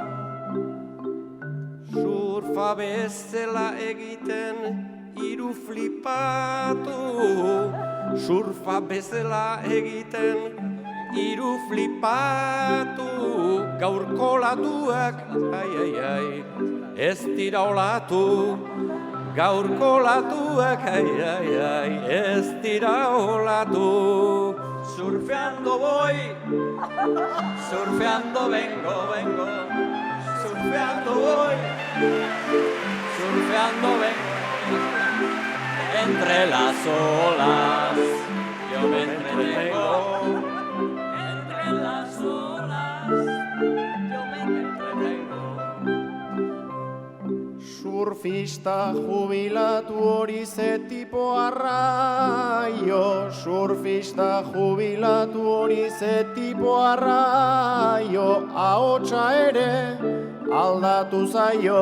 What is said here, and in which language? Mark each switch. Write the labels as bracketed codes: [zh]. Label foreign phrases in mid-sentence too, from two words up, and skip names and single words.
[eu] Surfa bezala egiten hiru flipatu, surfa bezala egiten hiru flipatu, gaurko olatuak, ai, ai, ai, ez dira olatu, gaurko olatuak, ai, ai, ai, ez dira olatu. [es] Surfeando voy, surfeando vengo, vengo, surfeando voy, surfeando vengo. Entre las olas yo me entretengo, entre las olas yo me entretengo. [eu] Surfista jubilatu hori ze tipo arraio, surfista jubilatu hori ze tipo arraio, ahotsa ere aldatu zaio.